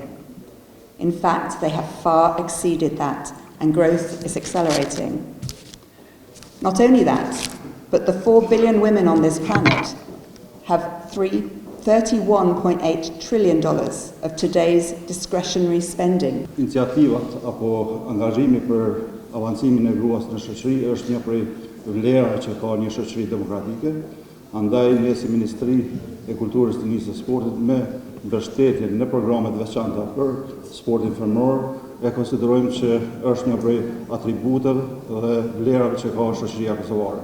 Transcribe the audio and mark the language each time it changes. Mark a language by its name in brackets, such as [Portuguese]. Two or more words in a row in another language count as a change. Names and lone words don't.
[English] In fact, they have far exceeded that, and growth is accelerating. Not only that, but the 4 billion women on this planet have $31.8 trillion of today's discretionary spending. [Albanian] Iniciativat apo angazhimi për avancimin e gruas në shoqëri është një prej vlerave që ka një shoqëri demokratike. Andaj ne si Ministri e Kulturës, Turismit dhe Sportit me mbështetjen në programet veçanta për sportin femëror e konsiderojmë që është një prej atributeve dhe vlerave që ka shoqëria kosovare.